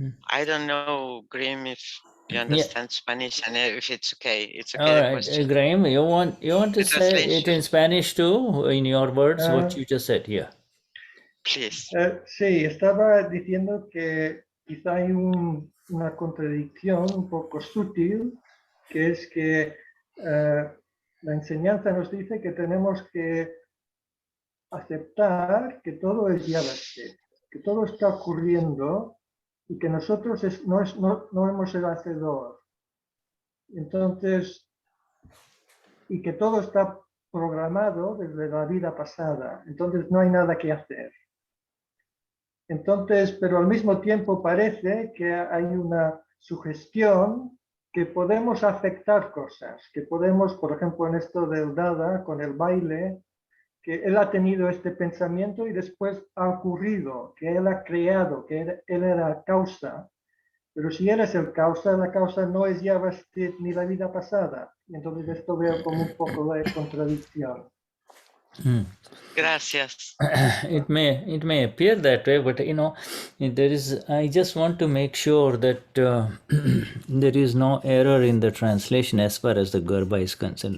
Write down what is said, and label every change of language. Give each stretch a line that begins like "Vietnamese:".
English: I don't know, Grimm, if you understand Spanish and if it's okay. It's okay. All the right, question. Graham, you want to say it in Spanish too, in your words, what you just said here? Please.
Spanish: Sí, estaba diciendo que quizá hay una contradicción un poco sutil, que es que la enseñanza nos dice que tenemos que aceptar que todo es yavastit, que todo está ocurriendo y que nosotros no hemos el hacedor. Entonces, y que todo está programado desde la vida pasada. Entonces no hay nada que hacer. Entonces, pero al mismo tiempo parece que hay una sugestión que podemos afectar cosas, que podemos, por ejemplo, en esto del Dada, con el baile, que él ha tenido este pensamiento y después ha ocurrido, que él ha creado, que él era la causa. Pero si él es el causa, la causa no es Yavastit ni la vida pasada. Entonces esto veo como un poco de contradicción. Gracias.
English: It may appear that way, but there is. I just want to make sure that there is no error in the translation as far as the Garba is concerned.